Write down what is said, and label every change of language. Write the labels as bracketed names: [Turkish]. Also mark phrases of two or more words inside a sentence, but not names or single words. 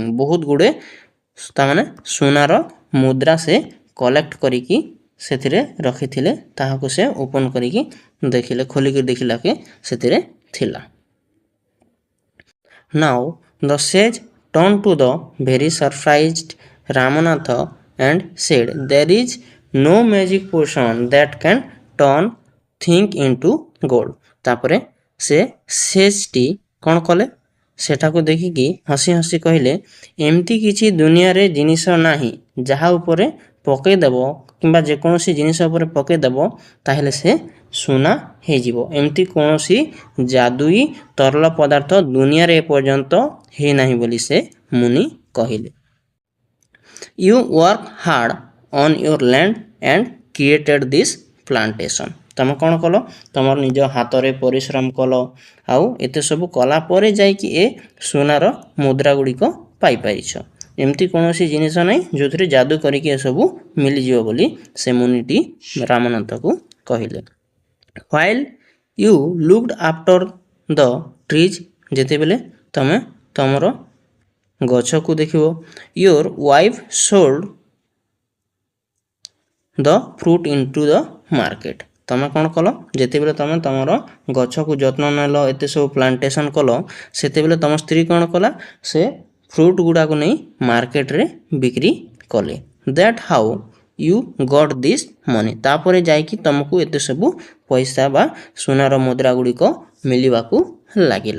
[Odia] ବହୁତ ଗୁଡ଼ିଏ ତାମାନେ ସୁନାର ମୁଦ୍ରା ସେ କଲେକ୍ଟ କରିକି ସେଥିରେ ରଖିଥିଲେ। ତାହାକୁ ସେ ଓପନ୍ କରିକି ଦେଖିଲେ, ଖୋଲିକି ଦେଖିଲାକେ ସେଥିରେ ଥିଲା। [English] Now the sage turn to the very surprised Ramnath and said, there is no magic potion that can turn things into gold. [Odia] ତାପରେ ସେ ସେଜ୍ଟି କ'ଣ କଲେ? ସେଠାକୁ ଦେଖିକି ହସି ହସି କହିଲେ, ଏମିତି କିଛି ଦୁନିଆରେ ଜିନିଷ ନାହିଁ ଯାହା ଉପରେ ପକାଇଦେବ କିମ୍ବା ଯେକୌଣସି ଜିନିଷ ଉପରେ ପକାଇଦେବ ତାହେଲେ ସେ ସୁନା ହେଇଯିବ। ଏମିତି କୌଣସି ଯାଦୁଇ ତରଳ ପଦାର୍ଥ ଦୁନିଆରେ ଏପର୍ଯ୍ୟନ୍ତ ହେଇନାହିଁ ବୋଲି ସେ ମୁନି କହିଲେ। [English] You work hard on your land and created this plantation. [Odia] ତମେ କ'ଣ କଲ? ତମର ନିଜ ହାତରେ ପରିଶ୍ରମ କଲ ଆଉ ଏତେ ସବୁ କଲା ପରେ ଯାଇକି ଏ ସୁନାର ମୁଦ୍ରା ଗୁଡ଼ିକ ପାଇପାରିଛ। ଏମିତି କୌଣସି ଜିନିଷ ନାହିଁ ଯେଉଁଥିରେ ଯାଦୁ କରିକି ଏସବୁ ମିଳିଯିବ ବୋଲି ସେ ମୁନିଟି ରାମନାଥକୁ କହିଲେ। [English] While you looked after the trees, [Odia] ଯେତେବେଳେ ତମେ ତମର ଗଛକୁ ଦେଖିବ, [English] your wife sold the fruit into the market. [Odia] ତମେ କ'ଣ କଲ? ଯେତେବେଳେ ତମେ ତମର ଗଛକୁ ଯତ୍ନ ନେଲ, ଏତେ ସବୁ ପ୍ଲାଣ୍ଟେସନ୍ କଲ, ସେତେବେଳେ ତମ ସ୍ତ୍ରୀ କ'ଣ କଲା? ସେ ଫ୍ରୁଟ୍ ଗୁଡ଼ାକୁ ନେଇ ମାର୍କେଟରେ ବିକ୍ରି କଲେ। [English] That how you got this money. [Odia] ତାପରେ ଯାଇକି ତମକୁ ଏତେ ସବୁ ପଇସା ବା ସୁନାର ମୁଦ୍ରା ଗୁଡ଼ିକ ମିଳିବାକୁ ଲାଗିଲା।